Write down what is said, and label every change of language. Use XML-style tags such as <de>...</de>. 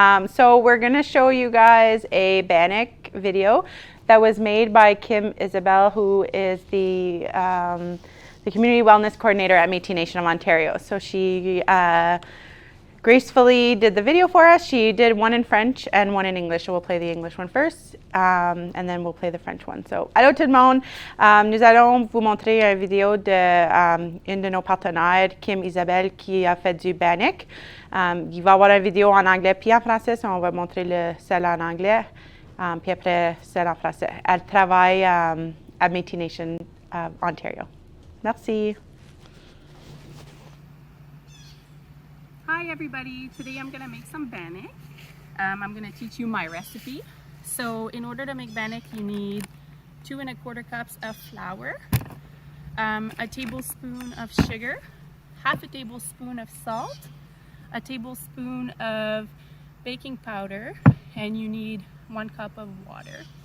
<en>So we're going to show you guys a Bannock video that was made by Kim Isabel, who is the Community Wellness Coordinator at Métis Nation of Ontario. So she gracefully did the video for us. She did one in French and one in English. So we'll play the English one first, and then we'll play the French one.</en> <fr>So, allô tout le monde. Nous allons vous montrer une vidéo de une de nos partenaires, Kim Isabel, qui a fait du Bannock. Il va y avoir une vidéo en anglais puis en français. So on va montrer celle en anglais, puis après celle en français. Elle travaille à Métis Nation Ontario. Merci.</fr> <en>Hi everybody, today I'm going to make some bannock. I'm going to teach you my recipe. So in order to make bannock you need 2 1/4 cups of flour, a tablespoon of sugar, half a tablespoon of salt, a tablespoon of baking powder, and you need 1 cup of water.</en>